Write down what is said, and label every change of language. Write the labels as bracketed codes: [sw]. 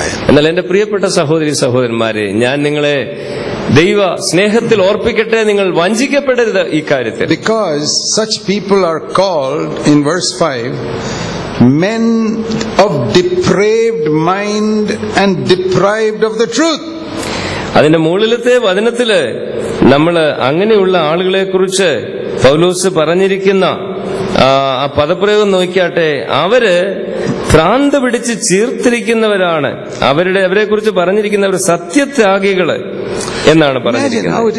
[ml] എന്നാൽ എന്റെ പ്രിയപ്പെട്ട സഹോദരി സഹോദരന്മാരെ, ഞാൻ നിങ്ങളെ ദൈവ സ്നേഹത്തിൽ ഓർപ്പിക്കട്ടെ, നിങ്ങൾ വഞ്ചിക്കപ്പെടരുത് ഈ കാര്യത്തിൽ. [en] Because such people are called in verse 5 men of depraved mind and deprived of the truth. [ml] അതിന്റെ മുകളിലത്തെ വചനത്തില് നമ്മള് അങ്ങനെയുള്ള ആളുകളെ കുറിച്ച് പൗലോസ് പറഞ്ഞിരിക്കുന്ന ആ പദപ്രയോഗം നോക്കിയാട്ടെ. അവര് ഭ്രാന്ത് പിടിച്ച് ചീർത്തിരിക്കുന്നവരാണ്. അവരെ കുറിച്ച് പറഞ്ഞിരിക്കുന്നവർ സത്യത്യാഗികള് എന്നാണ് പറഞ്ഞിരിക്കുന്നത്.